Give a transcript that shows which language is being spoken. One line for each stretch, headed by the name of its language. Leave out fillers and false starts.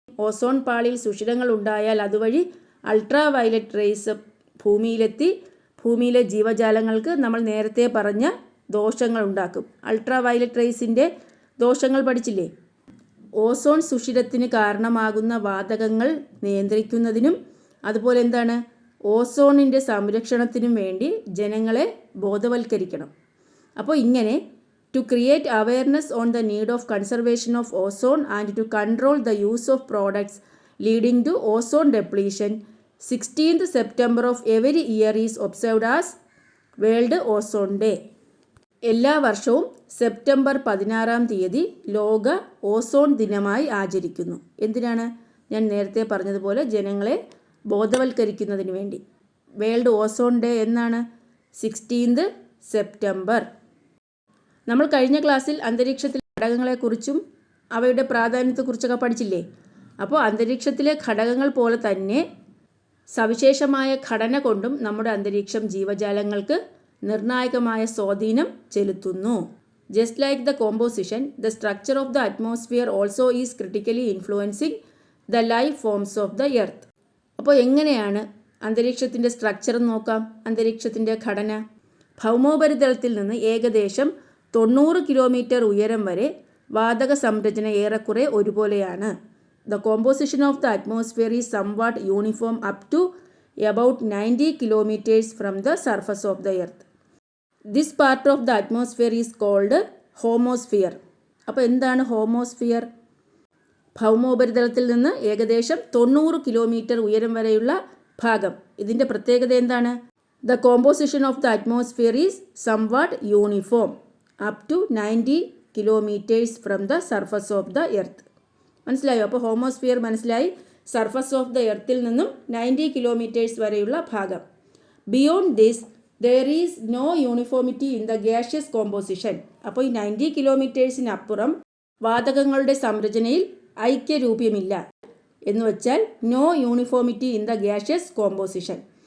Malayalam: Ozone പാളിയിൽ സുഷിരങ്ങൾ ഉണ്ടായാൽ അതുവഴി അൾട്രാ വയലറ്റ് റേസ് ഭൂമിയിലെത്തി ഭൂമിയിലെ ജീവജാലങ്ങൾക്ക് നമ്മൾ നേരത്തെ പറഞ്ഞ ദോഷങ്ങൾ ഉണ്ടാക്കും. അൾട്രാ വയലറ്റ് റേസിൻ്റെ ദോഷങ്ങൾ പഠിച്ചില്ലേ? ഓസോൺ സുഷിരത്തിന് കാരണമാകുന്ന വാതകങ്ങൾ നിയന്ത്രിക്കുന്നതിനും അതുപോലെ എന്താണ് ഓസോണിൻ്റെ സംരക്ഷണത്തിനും വേണ്ടി ജനങ്ങളെ ബോധവൽക്കരിക്കണം. അപ്പോൾ ഇങ്ങനെ
English: to create awareness on the need of conservation of ozone and to control the use of products leading to ozone depletion, 16th September of every year is observed as World Ozone Day.
Malayalam: എല്ലാ വർഷവും September 16 ലോക ozone ദിനമായി ആചരിക്കുന്നു. എന്തിനാണ്? ഞാൻ നേരത്തെ പറഞ്ഞതുപോലെ ജനങ്ങളെ ബോധവൽക്കരിക്കുന്നതിന് വേണ്ടി.
English: world ozone day
Malayalam: എന്നാണ്?
English: 16th September.
Malayalam: നമ്മൾ കഴിഞ്ഞ ക്ലാസ്സിൽ അന്തരീക്ഷത്തിലെ ഘടകങ്ങളെക്കുറിച്ചും അവയുടെ പ്രാധാന്യത്തെക്കുറിച്ചൊക്കെ പഠിച്ചില്ലേ? അപ്പോൾ അന്തരീക്ഷത്തിലെ ഘടകങ്ങൾ പോലെ തന്നെ സവിശേഷമായ ഘടന കൊണ്ടും നമ്മുടെ അന്തരീക്ഷം ജീവജാലങ്ങൾക്ക് നിർണായകമായ സ്വാധീനം ചെലുത്തുന്നു.
English: Just like the composition, the structure of the atmosphere also is critically influencing the life forms of the earth.
Malayalam: അപ്പോൾ എങ്ങനെയാണ് അന്തരീക്ഷത്തിൻ്റെ സ്ട്രക്ചർ നോക്കാം? അന്തരീക്ഷത്തിൻ്റെ ഘടന. ഭൗമോപരിതലത്തിൽ നിന്ന് ഏകദേശം 90 കിലോമീറ്റർ ഉയരം വരെ വാതക സംരചന ഏറെക്കുറെ ഒരുപോലെയാണ്.
English: The composition of the atmosphere is somewhat uniform up to about 90 kilometers from the surface of the earth. This part of the atmosphere is called homosphere.
Malayalam: അപ്പോൾ എന്താണ് ഹോമോസ്ഫിയർ? ഭൗമോപരിതലത്തിൽ നിന്ന് ഏകദേശം 90 കിലോമീറ്റർ ഉയരം വരെയുള്ള ഭാഗം. ഇതിൻ്റെ പ്രത്യേകത എന്താണ്?
English: The composition of the atmosphere is somewhat uniform up to 90 kilometers from the surface of the earth.
Malayalam: മനസ്സിലായോ? അപ്പോൾ ഹോമോസ്ഫിയർ മനസ്സിലായി. സർഫസ് ഓഫ് ദ എർത്തിൽ നിന്നും 90 കിലോമീറ്റേഴ്സ് വരെയുള്ള ഭാഗം.
English: Beyond this there is no uniformity in the gaseous composition.
Malayalam: അപ്പോൾ ഈ 90 കിലോമീറ്റേഴ്സിനപ്പുറം വാതകങ്ങളുടെ സംരചനയിൽ ഐക്യരൂപ്യമില്ല എന്ന് വെച്ചാൽ
English: No uniformity in the gaseous composition.